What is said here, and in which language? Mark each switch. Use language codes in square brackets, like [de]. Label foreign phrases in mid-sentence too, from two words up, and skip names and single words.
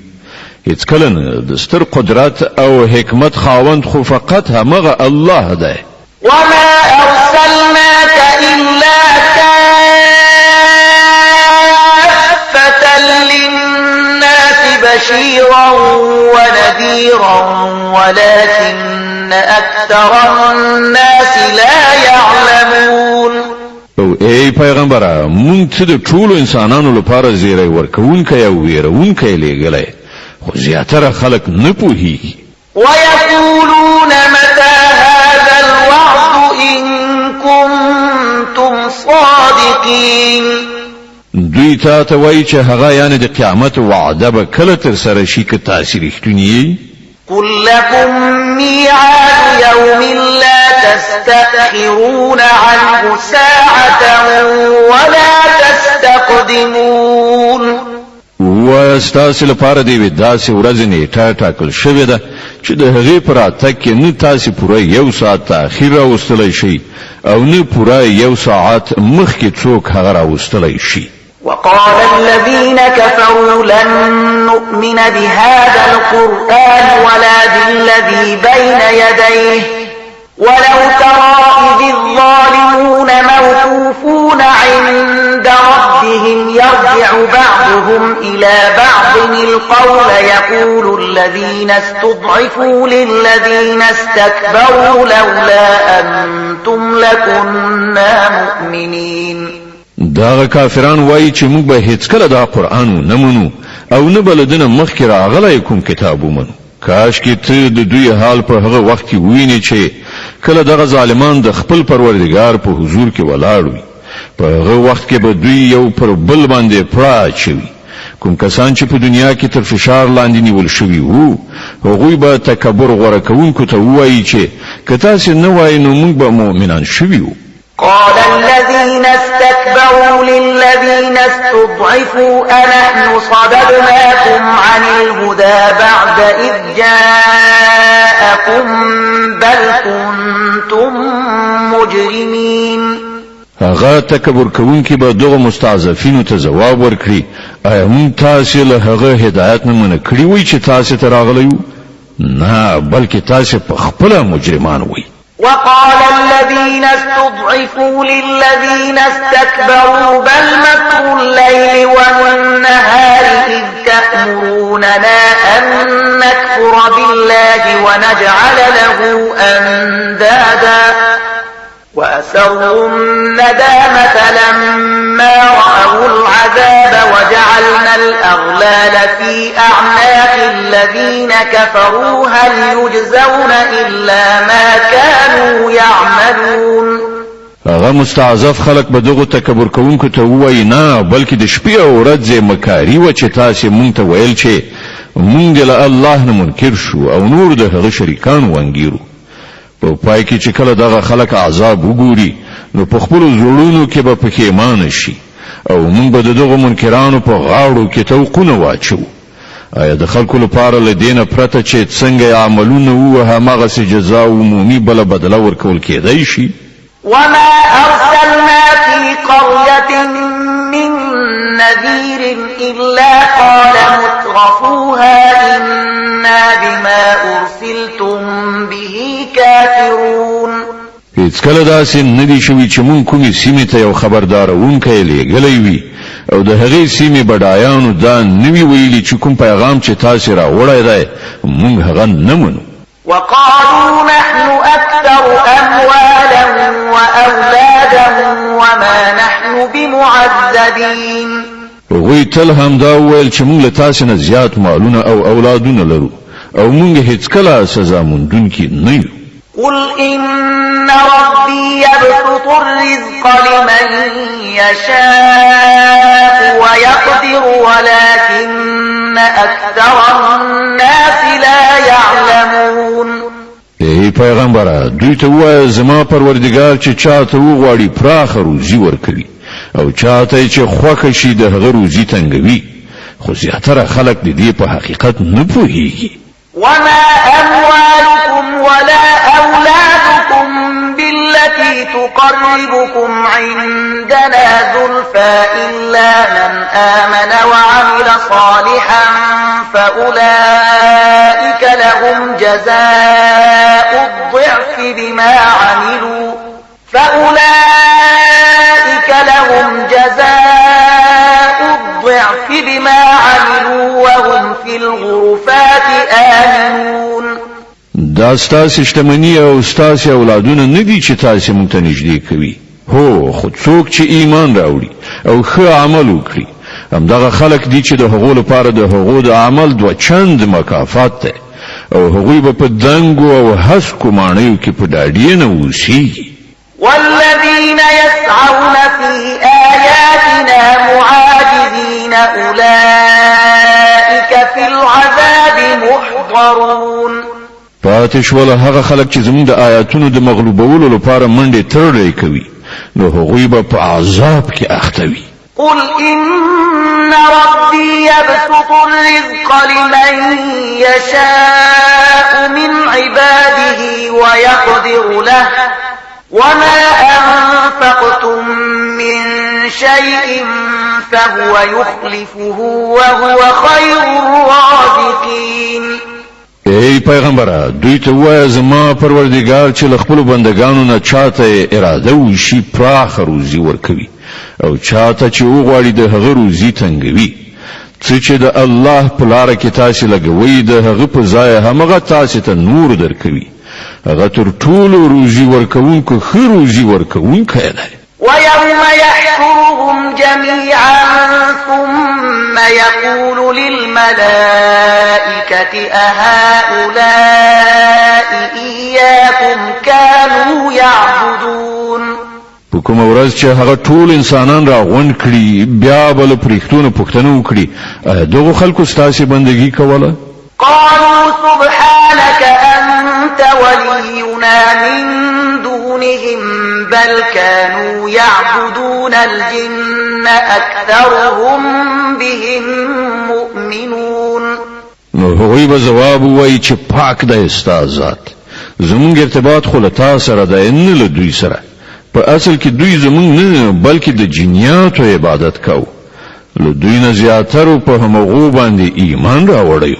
[ps] هیڅ کله نه د ستر قدرت او حکمت خاوند خو فقط همغه الله دی. [ar] وما أرسلناك إلا كافة للناس بشيرا ونذيرا ولكن أكثر الناس لا يعلمون. [ps] او ای پیغمبره مونږ ته د ټولو انسانانو لپاره زیری ورکوونکی او ویرونکی لېږلی خو زیاتره خلک نه پوهیږي. [ar] ويقولون متى هذا الوعد إن كنتم صادقين. [ps] دوی ته وایي چې هغه یعنی د قیامت وعده به کله تر سره شي که تاسو رښتونی. [ar] قل لكم ميعاد يوم لا تستأخرون عنه ساعة ولا تستقدمون. [ps] واستاسو لپاره دی داسې ورځ نیټه ټاکل شوې ده چې د هغې پر اتک کې نه تاسو پوره یو ساعت تاخیر راوستلی شي او نه پوره یو ساعت مخکې څوک هغه راوستلی شي. [ar] وقال الذين كفروا لن نؤمن بهذا القرآن ولا بالذي بين يديه ولو ترى إذ الظالمون موقوفون عند ربهم يرجع بعضهم إلى بعض القول يقول الذين استضعفوا للذين استكبروا لولا أنتم لكنا مؤمنين. [ps] دا کافران وایي چې موږ به هیڅ کله دا قرآن نه منو او نه بلدنه مخکې راغلی کوم کتاب ومنو. کاش کې ته د دوی حال په هغه وخت کې ویني چې کله دغه ظالمان د خپل پروردگار په حضور کې ولاړ وي. په هغه وخت کې به دوی یو پر بل باندې پړه اچوي. کوم کسان چې په دنیا کې تر فشار لاندې نیول شوي وو هغوی به تکبر غوره کوونکو ته ووایي چې که تاسې نه وایي نو موږ به مؤمنان شوي وو. [ar] قال الذين استكبروا للذين استضعفوا أنحن صددناكم عن الهدى بعد إذ جاءكم بل كنتم مجرمين. [ps] هغه تکبر کوونکی به دغه مستضعفینو ته جواب ورکړي ایا مونږ تاسو له هغه هدایت نه منع کړی وای چې تاسو ته راغلی نه بلکې تاسو په خپل مجرمان وای. [ar] وقال الذين استضعفوا للذين استكبروا بل مكر الليل والنهار إذ تأمروننا أن نكفر بالله ونجعل له أندادا وأسروا الندامة لما رأوا العذاب وجعلنا الأغلال في أعناق الذين كفروا هل يجزون إلا ما كانوا يعملون. [ps] هغه مستعذف خلق به دغه تکبر کوونکو ته وایي نه بلکې د شپې او ورځې مکاری و چې تاسو مونږ ته ویل چې مونږ له الله نه منکر شو او نور د هغه شریکان وانګیرو. په پای کې چې کله دغه خلک عذاب وګوري نو په خپل زړونو کې به پښیمان شي او موږ به دغه منکرانو په غاړو کې توقونه واچو. آیا د خلکو لپاره لدینه پرته چې څنګه عملونه وو همغه سي جزاء عمومي بل بدله ورکول کېدای شي؟ [ar] وما أرسلنا في قرية من نذير إلا قال مترفوها إنا بما أرسلتم به كافرون. [ps] هیڅ کله داسې نه دی شوي چې مونږ کومې سیمې ته یو خبردارونکی لېږلی وي او د هغې سیمې بډایانو دا نوي ویلي چې کوم پیغام چې تاسې راوړی دی مونږ هغه نه منو. [ar] وقالوا نحن أكثر أموالا وأولادا وما نحن بمعذبين. [ps] وی تل هم دا ویل چې مونږ له تاسې نه زیات مالونه او اولادونه لرو او مونږ هیڅ کله سزا موندونکي نه یو. [ar] قل إن ربي يبسط الرزق لمن يشاء ويقدر ولكن أكثر الناس لا يعلمون. [ps] ای پیغمبره دوی ته وایه زما پروردګار چې چاته وغواړي پراخه روزي ورکوي او چاته چې خوښه شي د هغه روزي تنګوي خو زیاتره خلک د دې په حقیقت نه پوهیږي. [ar] وما أموالكم ولا أولادكم بالتي تقربكم عندنا زلفى إلا من آمن وعمل صالحا فأولئك لهم جزاء الضعف بما عملوا وهم في الغرفات آمنون. [ps] دا ستاسې شتمني او ستاسې اولادونه نه دي چې تاسې مونږ ته نږدې کوي، هو خو څوک چې ایمان راوړي او ښه عمل وکړي همدغه خلک دي چې د هغو لپاره د هغو د عمل 2 چند مکافات دی او هغوی به په دنګو او هسکو ماڼیو کې په ډاډې نه اوسیږي. [ar] والذين يسعون في آياتنا معاجزين أولئك في العذاب محضرون. [ps] پاتې شول هغه خلک چې زموږ د آیاتونو د مغلوبولو لپاره منډې ترړې کوي نو هغوی به په عذاب کې اخته وي. [ar] قل إن ربي يبسط الرزق لمن يشاء من عباده ويقدر له وما أنفقتم من شيء فهو يخلفه وهو خير الرازقين. [ps] ای پیغمبره دوی ته وایه زما پروردګار چې له خپلو بندګانو نه چاته اراده وشي پراخه روزي ورکوي او چاته چې وغواړي د هغه روزي تنګوي. څه چې د الله په لاره کې تاسې لګوئ د هغه په ځای همغه تاسې ته نور درکوي. هغه تر ټولو روزي ورکوونکو ښه روزي ورکوونکی دی. [ar] ويوم يحشرهم جميعا ثم يقول للملائكة أهؤلاء إياكم كانوا يعبدون. [ps] په کومه ورځ چې هغه ټول انسانان را غونډ کړي بیا به له پرښتونو پوښتنه وکړي دغو خلکو ستاسې بندګي کوله؟ [ar] قالوا سبحانك أنت ولينا من دونهم بل كانوا يعبدون الجن أكثرهم بهم مؤمنون. [ps] نو هغوی به جواب وایي چې پاک دی ستا ذات زمونږ ارتباط خو له تا سره دی نه له دوی سره په اصل کې دوی زمونږ نه بلکې د جنیاتو عبادت کوو له دوی نه زیاترو په همغو باندې ایمان راوړی.